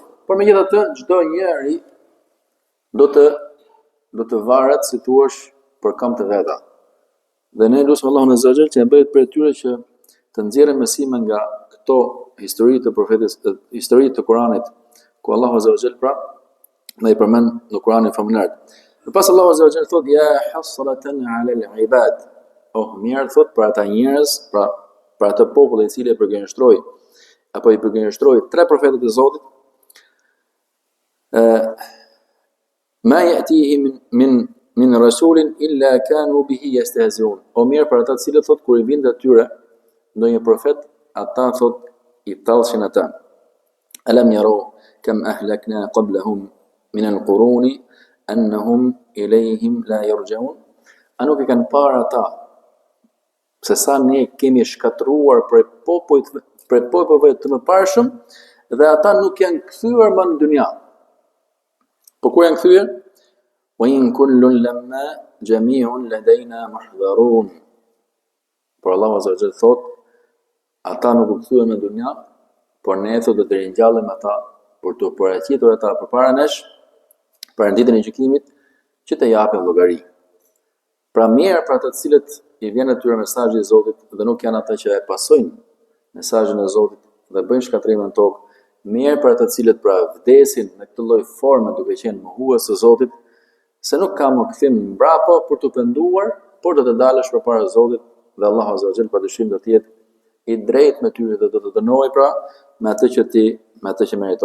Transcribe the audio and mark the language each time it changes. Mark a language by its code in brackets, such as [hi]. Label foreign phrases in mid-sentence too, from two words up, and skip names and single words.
[sq] Por megjithatë çdo njeri do të varet si thua për këmbë të veta. Dhe ne lutem Allahun [ar] عز وجل [sq] që e bëhet për tyre që të nxjerrë mësime nga këto histori të profetit, histori të Kuranit, ku Allahu [ar] عز وجل [sq] pra na i përmend në Kuranin famullar. Dhe pas Allahu [ar] عز وجل thotë يا حسرة على العباد. [sq] Mirë thot për ata njerëz, pra për atë popull i cili e përgënjeshtroi apo i përgënjeshtroi 3 profetët e Zotit, [ar] ما يأتيه من رسول إلا كانوا به يستهزئون. [sq] Mirë për ata të cilët thot kur i vinte atyre ndonjë profet, ata thot i thallshin ata. [ar] ألم يروا كم أهلكنا قبلهم من القرون أنهم إليهم لا يرجعون. [sq] A nuk e kanë parë ata se sa ne kemi shkatruar për popujve të mëparshëm dhe ata nuk janë kthyer më në dynja. Po ku janë kthyer? [ar] وإن كل لما جميع لدينا محضرون. [sq] Por Allahu [ar] عز وجل [sq] thot, ata nuk u kthyen në dynja, por ne thot do të ringjallem ata për të paraqitur ata përpara nesh për ditën e gjykimit që të japin llogari. Pra mirë për ata të cilët i vjen atyre mesazhi i Zotit dhe nuk janë ata që e pasojnë mesazhin e Zotit dhe bëjnë shkatrime në tokë, mirë për ata të cilët pra vdesin në këtë lloj forme duke qenë mohues së Zotit, se nuk ka më kthim mbrapa për të penduar, por do të dalësh përpara Zotit dhe Allahu [ar] عز وجل [sq] padyshim do të jetë i drejtë me ty dhe do të dënojë pra me atë që meriton.